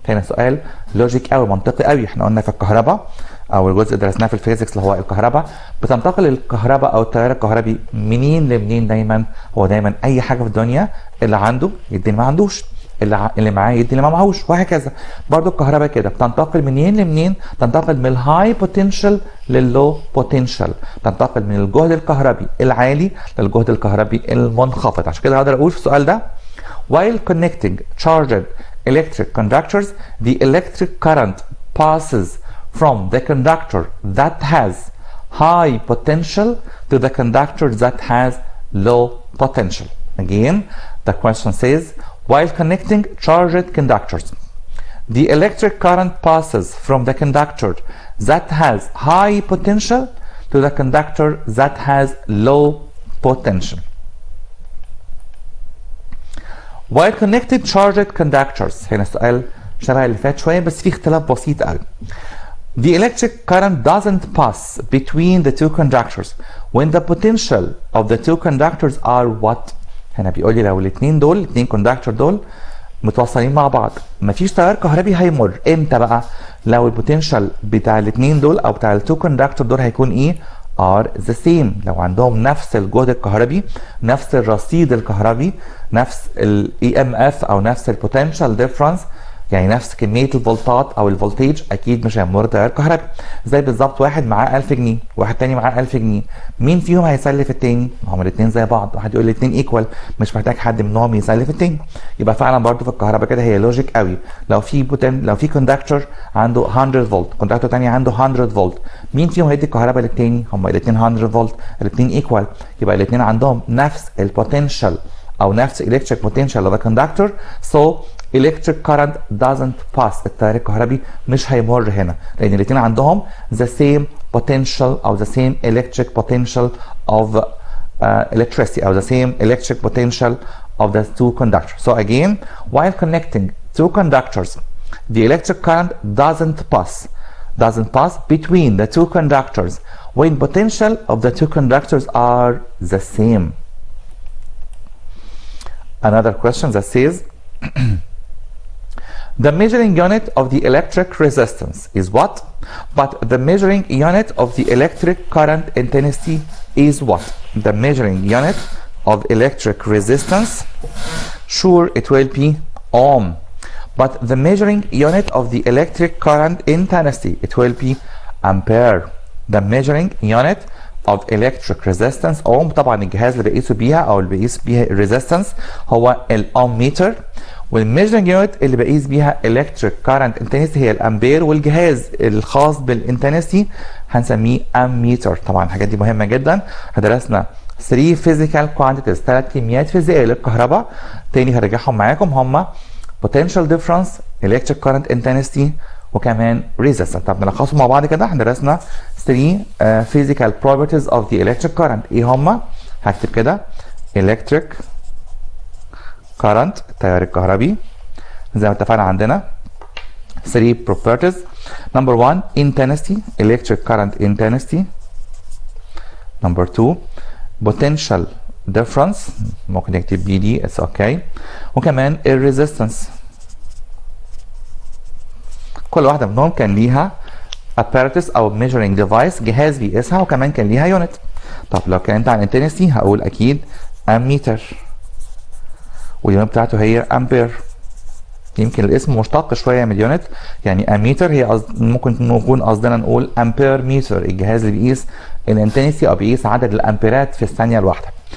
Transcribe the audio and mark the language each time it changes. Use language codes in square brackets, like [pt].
[ar] هنا سؤال لوجيك قوي، منطقي قوي. احنا قلنا في الكهرباء او الجزء اللي درسناه في الفيزيكس اللي هو الكهرباء، بتنتقل الكهرباء او التيار الكهربي منين لمنين؟ دايما هو دايما اي حاجه في الدنيا اللي عنده يدي اللي ما عندوش، اللي معاه يدي اللي ما معهوش، وهكذا. برضو الكهرباء كده بتنتقل منين لمنين؟ تنتقل من الهاي بوتنشال لللو بوتنشال، تنتقل من الجهد الكهربي العالي للجهد الكهربي المنخفض. عشان كده هقدر اقول في السؤال ده [en] while connecting charged electric conductors the electric current passes from the conductor that has high potential to the conductor that has low potential. Again, the question says while connecting charged conductors, the electric current passes from the conductor that has high potential to the conductor that has low potential. While connected charged conductors، [ar] هنا السؤال شبه اللي فات شوية بس في اختلاف بسيط قوي. [en] The electric current doesn't pass between the two conductors when the potential of the two conductors are what؟ [ar] هنا بيقول لي لو الاثنين كوندكتور دول متوصلين مع بعض مفيش تيار كهربي هيمر. امتى بقى؟ لو البوتنشال بتاع الاثنين دول او بتاع التو كوندكتور دول هيكون ايه؟ [en] are the same. [ar] لو عندهم نفس الجهد الكهربي، نفس الرصيد الكهربي، نفس ال EMF او نفس البوتنشال ديفرنس، يعني نفس كميه الفولتات او الفولتيج، اكيد مش هيمر تيار كهربي. زي بالظبط واحد معاه 1000 جنيه واحد تاني معاه 1000 جنيه، مين فيهم هيسلف التاني؟ ما هم الاثنين زي بعض، واحد يقول الاثنين ايكوال، مش محتاج حد منهم يسلف التاني. يبقى فعلا برضو في الكهرباء كده هي لوجيك قوي. لو في كوندكتور عنده 100 فولت، كوندكتور تاني عنده 100 فولت، مين فيهم هيدي الكهرباء للتاني؟ هم الاثنين 100 فولت، الاثنين ايكوال، يبقى الاثنين عندهم نفس البوتنشال او نفس [en] electric potential of a conductor, so electric current doesn't pass. [ar] التيار الكهربي مش هيمر هنا لان الاثنين عندهم [en] the same potential او the same electric potential of electricity or the same electric potential of the two conductors. So again, while connecting two conductors, the electric current doesn't pass between the two conductors when potential of the two conductors are the same. Another question that says the measuring unit of the electric resistance is what? But the measuring unit of the electric current intensity is what? The measuring unit of electric resistance, sure it will be ohm. But the measuring unit of the electric current intensity, it will be ampere. The measuring unit of electric resistance ohm. [ar] طبعا الجهاز اللي بقيسه بيها او اللي بقيس بيها الريزيستنس هو الاوم ميتر، والميجرنج يونت اللي بقيس بيها [en] electric current intensity [ar] هي الامبير، والجهاز الخاص بالانتنسيتي هنسميه اميتر. طبعا الحاجات دي مهمه جدا. درسنا 3 [en] physical quantities، [ar] 3 كميات فيزيائيه للكهرباء، تاني هرجعهم معاكم، هم [en] potential difference، electric current intensity، [ar] وكمان resistance. طب نلخصهم مع بعض كده. احنا درسنا [en] 3 physical properties of the electric current. [ar] ايه هم؟ هكتب كده [en] electric current [ar] التيار الكهربي زي ما اتفقنا عندنا 3 properties. [en] Number 1 intensity electric current intensity. Number 2 potential difference [ar] ممكن نكتب بي دي [en] it's okay. [ar] وكمان الريزيستنس. كل واحدة منهم كان ليها apparatus او [en] measuring device [ar] جهاز بيقيسها، وكمان كان ليها unit. طب لو اتكلمت عن intensity هقول اكيد اميتر واليونت بتاعته هي امبير. يمكن الاسم مشتق شويه من اليونت، يعني اميتر هي ممكن نكون قصدنا نقول امبير ميتر، الجهاز اللي بيقيس الانتنسي او بيقيس عدد الامبيرات في الثانيه الواحده.